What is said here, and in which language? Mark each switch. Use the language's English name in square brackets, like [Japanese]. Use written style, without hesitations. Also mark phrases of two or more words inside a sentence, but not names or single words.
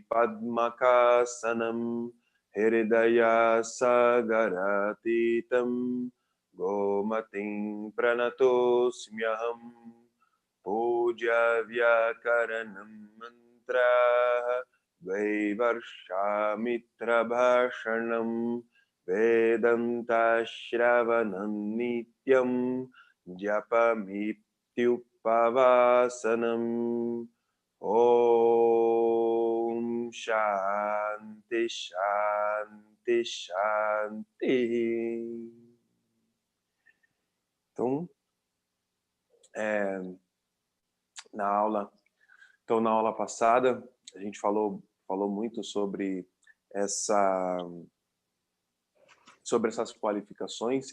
[Sanskrit] Padmakasanam Hridaya Sagaratitam Gomatim Pranatosmyaham Puja Vyakaranam Mantra Dvaivarshamitra Bhashanam Vedanta Shravanam Nityam Japamityupavasanam Om Shanti Shanti Shanti. [Portuguese] Então, na aula passada, a gente falou muito sobre essas qualificações.